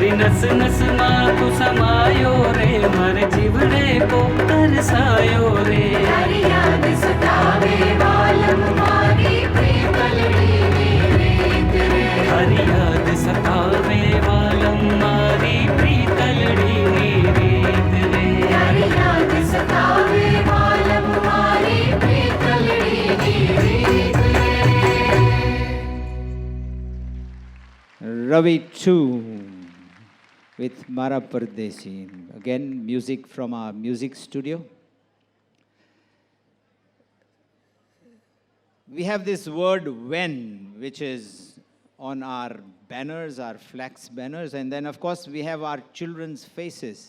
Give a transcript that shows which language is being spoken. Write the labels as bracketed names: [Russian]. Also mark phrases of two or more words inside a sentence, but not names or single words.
[Gujarati] નસ નસ માં તું સમાયો રે મારે જીવડે કો તરસાયો રે તારી યાદ સતાવે વાલમ મારી પ્રેમલડીની રીત રે તારી યાદ સતાવે વાલમ મારી પ્રીતલડીની રીત રે તારી યાદ સતાવે વાલમ મારી પ્રેમલડીની રીત રે [English] Ravi 2 with Mara Pardesi. Again, music from our music studio. We have this word when, which is on our banners, our flax banners, and then, of course, we have our children's faces.